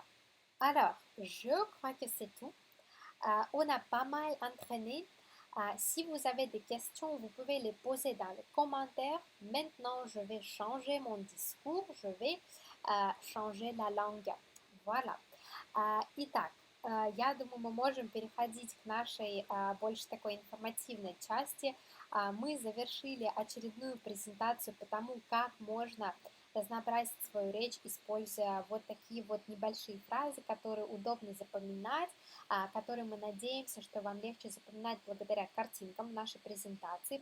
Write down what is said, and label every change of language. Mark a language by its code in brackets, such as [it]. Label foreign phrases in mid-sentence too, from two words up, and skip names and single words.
[fr] Alors, je crois que c'est tout. On a pas mal entraîné. Si vous avez des questions, vous pouvez les poser dans les commentaires. Maintenant, je vais changer mon discours. Je vais changer la langue. Voilà. [ru] Итак, я думаю, мы можем переходить к нашей больше такой информативной части. Мы завершили очередную презентацию по тому, как можно разнообразить свою речь, используя вот такие вот небольшие фразы, которые удобно запоминать, которые мы надеемся, что вам легче запоминать благодаря картинкам нашей презентации.